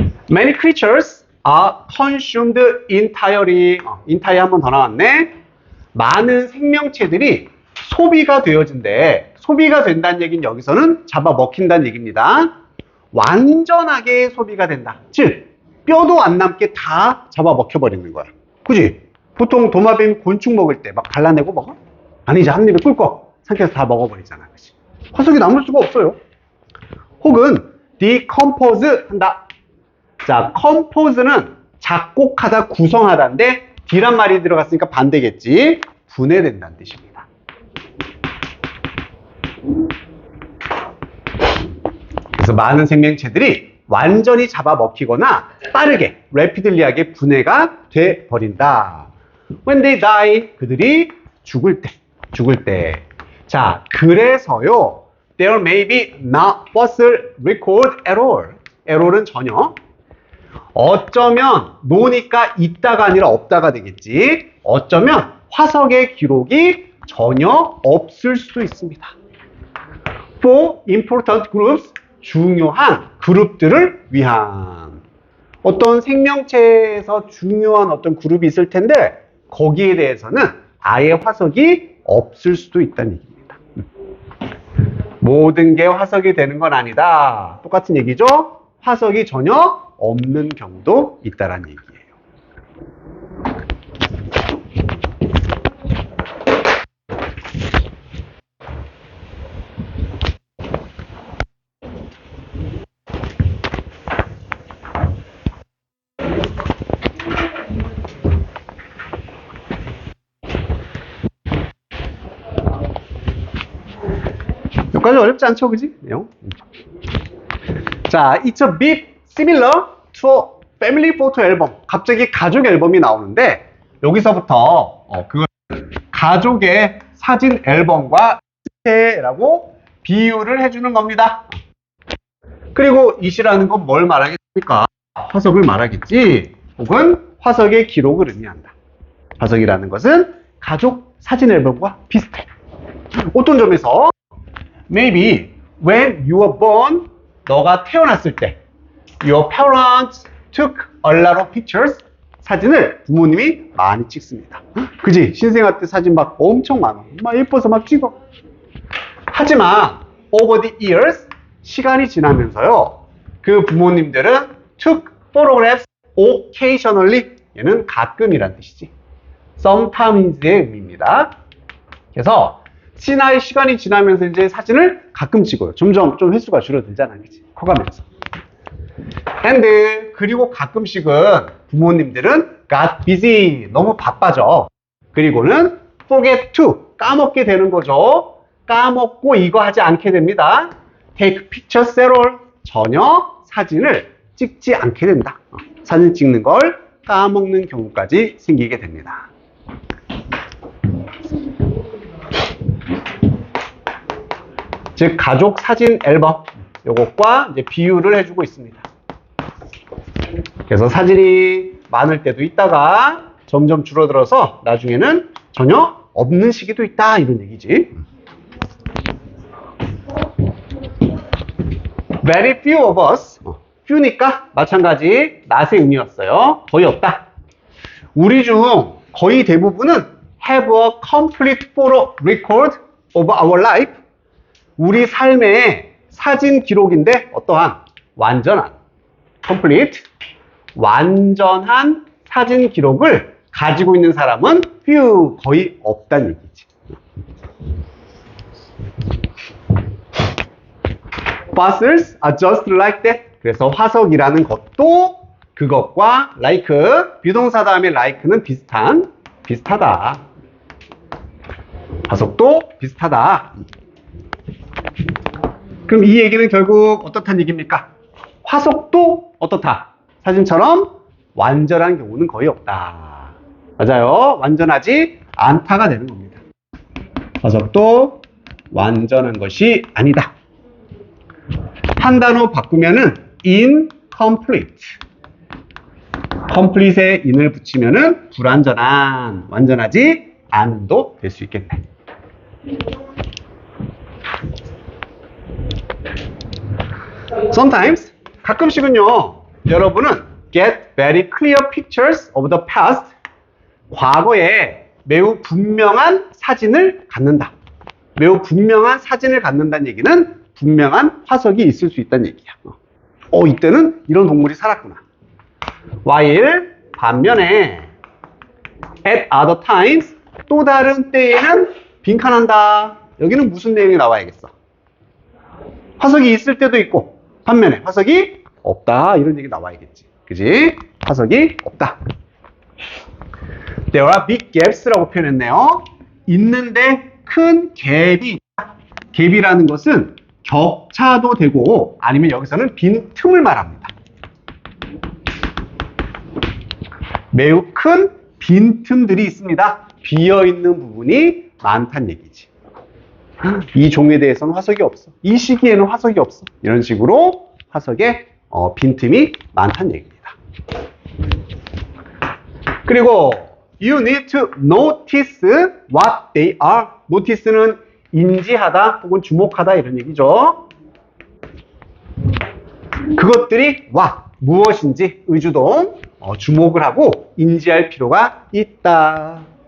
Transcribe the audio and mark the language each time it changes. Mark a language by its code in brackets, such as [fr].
[en] Many creatures are consumed entirely. [ko] entirely 한 번 더 나왔네. 많은 생명체들이 소비가 되어진대. 소비가 된다는 얘기는 여기서는 잡아먹힌다는 얘기입니다. 완전하게 소비가 된다. 즉 뼈도 안 남게 다 잡아먹혀버리는 거야. 그지? 보통 도마뱀 곤충 먹을 때 막 갈라내고 먹어? 아니지, 한 입에 꿀꺽 삼켜서 다 먹어버리잖아. 그치? 화석이 남을 수가 없어요. 혹은 decompose 한다. 자, compose는 작곡하다, 구성하다인데 D란 말이 들어갔으니까 반대겠지. 분해된다는 뜻입니다. 그래서 많은 생명체들이 완전히 잡아먹히거나 빠르게, rapidly하게 분해가 돼버린다. [en] When they die, [ko] 그들이 죽을 때. 자, 그래서요, [en] there may be not fossil record at all. [ko] error은 전혀. 어쩌면 노니까 있다가 아니라 없다가 되겠지. 어쩌면 화석의 기록이 전혀 없을 수도 있습니다. [en] For important groups, [ko] 중요한 그룹들을 위한. 어떤 생명체에서 중요한 어떤 그룹이 있을 텐데 거기에 대해서는 아예 화석이 없을 수도 있다는 얘기입니다. 모든 게 화석이 되는 건 아니다. 똑같은 얘기죠? 화석이 전혀 없는 경우도 있다는 얘기예요. 여기까지 어렵지 않죠, 그지? 내용. [en] 자, it's a bit similar to a family photo album. [ko] 갑자기 가족 앨범이 나오는데 여기서부터 그걸 가족의 사진 앨범과 라고 비유를 해주는 겁니다. 그리고 이시라는 건 뭘 말하겠습니까? 화석을 말하겠지, 혹은 화석의 기록을 의미한다. 화석이라는 것은 가족 사진 앨범과 비슷해. 어떤 점에서 [en] maybe when you were born, [ko] 너가 태어났을 때 [en] your parents took a lot of pictures. [ko] 사진을 부모님이 많이 찍습니다. 그지? 신생아 때 사진 막 엄청 많아. 막 예뻐서 막 찍어. 하지만 [en] over the years, [ko] 시간이 지나면서요, 그 부모님들은 [en] took photographs occasionally. [ko] 얘는 가끔이란 뜻이지. sometimes의 의미입니다. 그래서 시간이 지나면서 이제 사진을 가끔 찍어요. 점점 좀 횟수가 줄어들잖아, 그치? 커가면서. and 그리고 가끔씩은 부모님들은 [en] got busy, [ko] 너무 바빠져. 그리고는 [en] forget to, [ko] 까먹게 되는 거죠. 까먹고 이거 하지 않게 됩니다. [en] take pictures at all, [ko] 전혀 사진을 찍지 않게 된다. 사진 찍는 걸 까먹는 경우까지 생기게 됩니다. 즉 가족 사진 앨범, 요것과 이제 비유를 해주고 있습니다. 그래서 사진이 많을 때도 있다가 점점 줄어들어서 나중에는 전혀 없는 시기도 있다, 이런 얘기지. [en] Very few of us, [ko] few니까 마찬가지 낫의 의미였어요. 거의 없다. 우리 중 거의 대부분은 [en] have a complete photo record of our life. [ko] 우리 삶의 사진 기록인데 어떠한 완전한 complete, 완전한 사진 기록을 가지고 있는 사람은 few, 거의 없다는 얘기지. [en] Fossils are just like that. [ko] 그래서 화석이라는 것도 그것과 like, 비동사 다음에 like는 비슷하다. 화석도 비슷하다. 그럼 이 얘기는 결국 어떻다는 얘기입니까? 화석도 어떻다? 사진처럼 완전한 경우는 거의 없다. 맞아요. 완전하지 않다가 되는 겁니다. 화석도 완전한 것이 아니다. 한 단어 바꾸면은 incomplete. complete에 in을 붙이면은 불완전한, 완전하지 않음도 될 수 있겠네. [en] Sometimes, [ko] 가끔씩은요, 여러분은 [en] get very clear pictures of the past. [ko] 과거에 매우 분명한 사진을 갖는다. 매우 분명한 사진을 갖는다는 얘기는 분명한 화석이 있을 수 있다는 얘기야. 이때는 이런 동물이 살았구나. while, 반면에 [en] at other times, [ko] 또 다른 때에는 빈칸한다. 여기는 무슨 내용이 나와야겠어? 화석이 있을 때도 있고 반면에 화석이 없다, 이런 얘기 나와야겠지. 그지? 화석이 없다. [en] There are big gaps라고 표현했네요. [ko] 있는데 큰 갭이 있다. 갭이라는 것은 격차도 되고 아니면 여기서는 빈 틈을 말합니다. 매우 큰 빈 틈들이 있습니다. 비어있는 부분이 많다는 얘기지. 이 종에 대해서는 화석이 없어. 이 시기에는 화석이 없어. 이런 식으로 화석에 빈틈이 많다는 얘기입니다. [en] 그리고 you need to notice what they are. [ko] notice는 인지하다 혹은 주목하다, 이런 얘기죠. 그것들이 무엇인지 의주동 주목을 하고 인지할 필요가 있다.